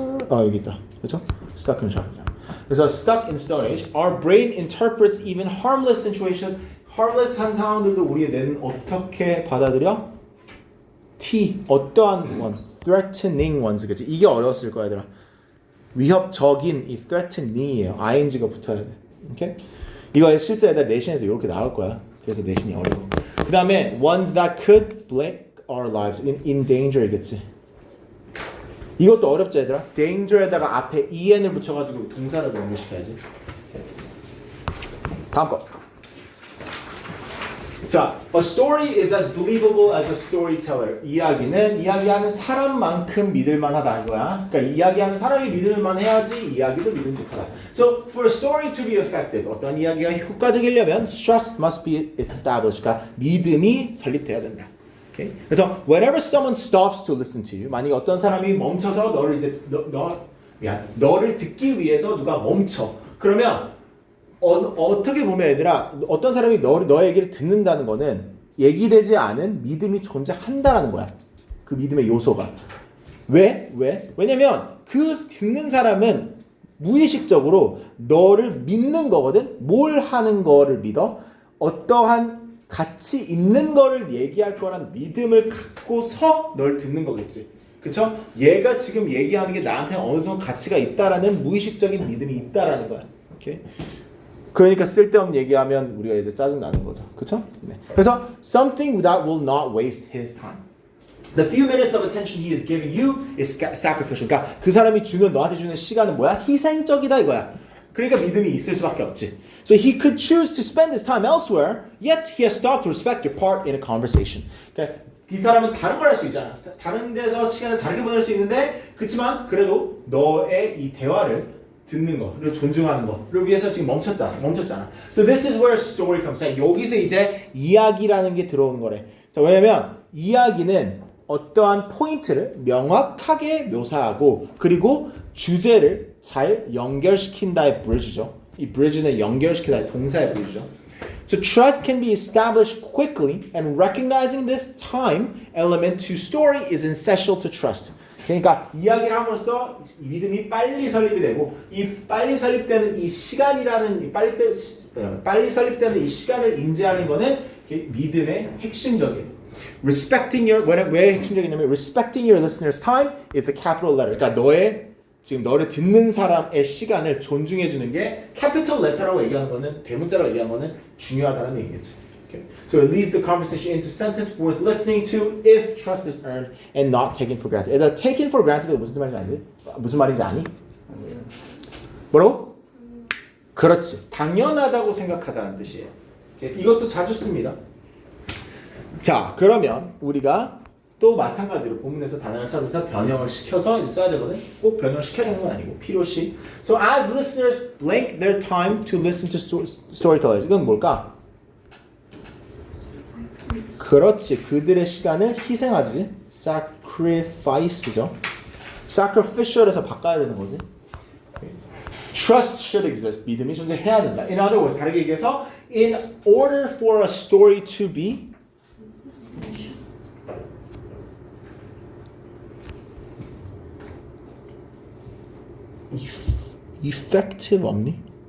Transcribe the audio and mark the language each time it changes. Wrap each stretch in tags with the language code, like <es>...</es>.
<ko>여기 있다. 그렇죠?</ko> <en>stuck in sharp.</en> <ko>그래서</ko> <en>stuck in stone age, our brain interprets even harmless situations.</en> <ko>harmless한 상황들도 우리의 뇌는 어떻게 받아들여?</ko> <en>T</en> <ko>어떠한</ko> <en>one, threatening ones</en> <ko>그치? 이게 어려웠을 거야 얘들아. 위협적인 이 threatening이에요. ing가 붙어야 돼. 오케이? 이거 실제 애들 내신에서 이렇게 나올 거야. 그래서 내신이 어려워. 그 다음에</ko> <en>ones that could blank our lives in danger이겠지.</en> <ko>이것도 어렵지 얘들아. danger에다가 앞에 en을 붙여가지고 동사를 연결시켜야지. 다음 거. 자, a story is as believable as a storyteller. 이야기는 이야기하는 사람만큼 믿을만하다 이거야. 그러니까 이야기하는 사람이 믿을만해야지 이야기도 믿음직하다.</ko> <en>So, for a story to be effective,</en> <ko>어떤 이야기가 효과적이려면</ko> <en>trust must be established.</en> <ko>그러니까 믿음이 설립돼야 된다. Okay? 그래서</ko> <en>whenever someone stops to listen to you,</en> <ko>만약에 어떤 사람이 멈춰서 너를 이제 너를 듣기 위해서 누가 멈춰. 그러면 어떻게 보면 얘들아 어떤 사람이 너의 얘기를 듣는다는 거는 얘기되지 않은 믿음이 존재한다라는 거야. 그 믿음의 요소가. 왜? 왜냐면 그 듣는 사람은 무의식적으로 너를 믿는 거거든. 뭘 하는 거를 믿어? 어떠한 가치 있는 거를 얘기할 거란 믿음을 갖고서 널 듣는 거겠지. 그쵸? 얘가 지금 얘기하는 게 나한테 어느 정도 가치가 있다라는 무의식적인 믿음이 있다라는 거야. 오케이? 그러니까 쓸데없는 얘기하면 우리가 이제 짜증 나는 거죠. 그렇죠? 네. 그래서</ko> <en>something that will not waste his time. The few minutes of attention he is giving you is sacrificial.</en> <ko>그러니까 그 사람이 너한테 주는 시간은 뭐야? 희생적이다 이거야. 그러니까 믿음이 있을 수밖에 없지.</ko> <en>So he could choose to spend his time elsewhere, yet he has stopped to respect your part in a conversation.</en> <ko>그러니까 이 사람은 다른 걸 할 수 있잖아. 다른 데서 시간을 다르게 보낼 수 있는데 그렇지만 그래도 너의 이 대화를 듣는 거, 그리고 존중하는 거를 위해서 지금 멈췄잖아.</ko> <en>So this is where story comes in.</en> <ko>여기서 이제 이야기라는 게 들어오는 거래. 자, 왜냐면 이야기는 어떠한 포인트를 명확하게 묘사하고 그리고 주제를 잘 연결시킨다의 bridge죠. 이 bridge는 연결시키다의 동사의 bridge죠.</ko> <en>So trust can be established quickly, and recognizing this time element to story is essential to trust.</en> <ko>그러니까 이야기를 함으로써 믿음이 빨리 설립이 되고 이 빨리 설립되는 이 시간이라는 빨리 설립되는 이 시간을 인지하는 거는 믿음의 핵심적인</ko> <en>respecting your</en> <ko>왜 핵심적이냐면</ko> <en>respecting your listener's time is a capital letter.</en> <ko>그러니까 지금 너를 듣는 사람의 시간을 존중해 주는 게 capital letter라고 얘기하는 거는 대문자라고 얘기하는 거는 중요하다는 얘기겠지.</ko> <en>Okay. So it leads the conversation into sentence worth listening to if trust is earned and not taken for granted.</en> <ko>얘들아,</ko> <en>taken for granted</en> <ko>가 무슨 말인지 아니? 뭐라고? 그렇지. 당연하다고 생각하다는 뜻이에요. Okay. 이것도 자주 씁니다. 자, 그러면 우리가 또 마찬가지로 본문에서 단어를 찾아서 변형을 시켜서 써야 되거든. 꼭 변형을 시켜야 되는 건 아니고 필요시.</ko> <en>So as listeners blank their time to listen to storytellers.</en> <ko>이건 뭘까? 그렇지. 그들의 시간을 희생하지. sacrifice죠. sacrificial에서 바꿔야 되는 거지.</ko> <en>Trust should exist.</en> <ko>믿음이 존재해야 된다.</ko> <en>In other words,</en> <ko>다르게 얘기해서</ko> <en>in order for a story to be effective</en> <ko>없니?</ko>